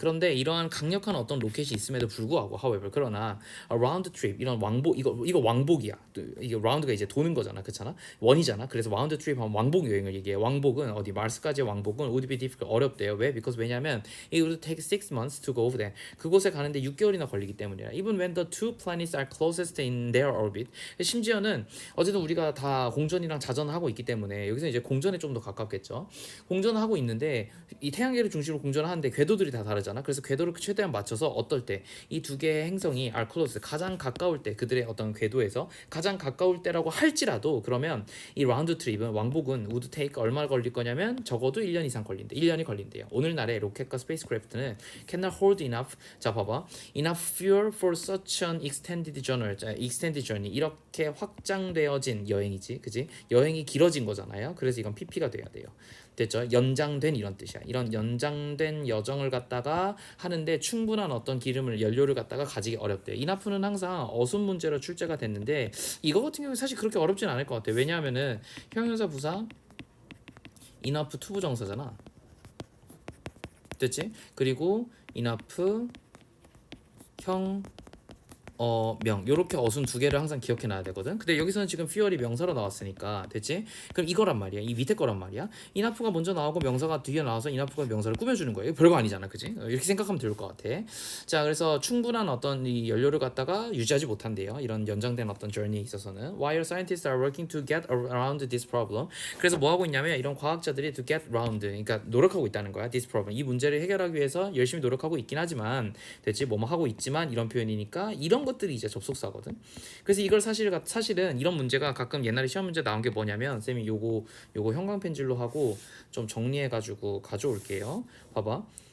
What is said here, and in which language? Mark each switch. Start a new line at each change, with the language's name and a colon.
Korean: 그런데 이러한 강력한 어떤 로켓이 있음에도 불구하고,
English: however,
Korean: 그러나
English: a round trip
Korean: 이런 왕복 이거 왕복이야. 이게 라운드가 이제 도는 거잖아, 그렇잖아? 원이잖아. 그래서 round trip 하면 왕복 여행을 얘기해. 왕복은 어디 마르스까지의 왕복은
English: would be difficult
Korean: 어렵대요. 왜?
English: Because
Korean: 왜냐면
English: it would take 6 months to go over there.
Korean: 그곳에 가는데 6개월이나 걸리기 때문이야.
English: Even when the two planets are closest in their orbit.
Korean: 심지어는 어쨌든 우리가 다 공전이랑 자전을 하고 있기 때문에 여기서 이제 공전에 좀 더 가깝겠죠. 공전을 하고 있는데 이 태양계를 중심으로 공전을 하는데 궤도들이 다 다르잖아. 그래서 궤도를 최대한 맞춰서 어떨 때 이 두 개의 행성이
English: are close
Korean: 가장 가까울 때 그들의 어떤 궤도에서 가장 가까울 때라고 할지라도 그러면 이 라운드 트립은 왕복은
English: would take
Korean: 얼마 걸릴 거냐면 적어도 1년 이상 걸린대. 1년이 걸린대요. 오늘날의 로켓과 스페이스크래프트는
English: cannot hold enough.
Korean: 자, 봐봐.
English: enough fuel for such an extended journey.
Korean: 자,
English: extended journey.
Korean: 이렇게 확장되어진 여행이지. 그지? 여행이 길어진 거잖아요. 그래서 이건 PP가 돼야 돼요. 됐죠? 연장된 이런 뜻이야. 이런 연장된 여정을 갖다가 하는데 충분한 어떤 기름을 연료를 갖다가 가지기 어렵대. 이나프는 항상 어순 문제로 출제가 됐는데 이거 같은 경우는 사실 그렇게 어렵진 않을 것 같아. 왜냐하면은 형용사 부사 이나프 투부정사잖아. 됐지? 그리고 이나프 형 명 요렇게 어순 두 개를 항상 기억해 놔야 되거든. 근데 여기서는 지금 fuel이 명사로 나왔으니까 됐지? 그럼 이거란 말이야. 이 밑에 거란 말이야. 인하프가 먼저 나오고 명사가 뒤에 나와서 인하프가 명사를 꾸며주는 거예요. 별거 아니잖아, 그지? 이렇게 생각하면 될 것 같아. 자, 그래서 충분한 어떤 이 연료를 갖다가 유지하지 못한대요. 이런 연장된 어떤 journey에 있어서는.
English: While scientists are working to get around this problem.
Korean: 그래서 뭐 하고 있냐면 이런 과학자들이
English: to get around,
Korean: 그러니까 노력하고 있다는 거야.
English: This problem.
Korean: 이 문제를 해결하기 위해서 열심히 노력하고 있긴 하지만, 됐지? 뭐뭐 하고 있지만 이런 표현이니까 이런 것들이 이제 접속사거든. 그래서 이걸 사실은 이런 문제가 가끔 옛날에 시험 문제 나온 게 뭐냐면 쌤이 요거 형광 펜질로 하고 좀 정리해가지고 가져올게요. 봐봐.